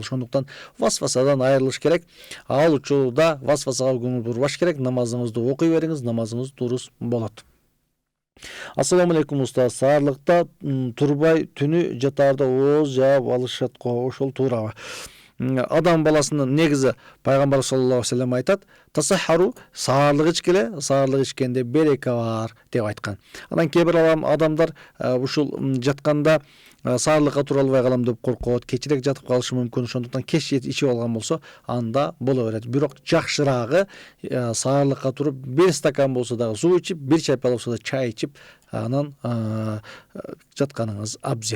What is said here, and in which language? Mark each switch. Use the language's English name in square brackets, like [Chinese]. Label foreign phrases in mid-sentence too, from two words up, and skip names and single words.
[Kyrgyz] Ошондуктан васвасадан айрылыш керек. Ал учурда васвасага көңүл бурбаш керек. Намазыңызды окуй бериңиз, намазыңыз дурус болот. [Arabic] السلام عليكم [Kyrgyz] устаз. Саарлыкта турбай түнү жатаарда ооз жаап алышат го, ошол туурабы? Адам баласынын негизи пайгамбар [Arabic] صلى الله عليه وسلم [Kyrgyz] айтат: "Тасахару, саарлык ичкиле, саарлык ичкенде берека бар" деп айткан. Анан кээ бир адамдар ушул жатканда саарлыкка тура албай калам деп коркот, кечирээк жатып калышы мүмкүн. Ошондуктан кеч ичип алган болсо, анда боло берет. Бирок жакшыраагы саарлыкка туруп 1 стакан болсо дагы суу ичип, 1 чайпал болсо да чай ичип, анан жатканыңыз абзел.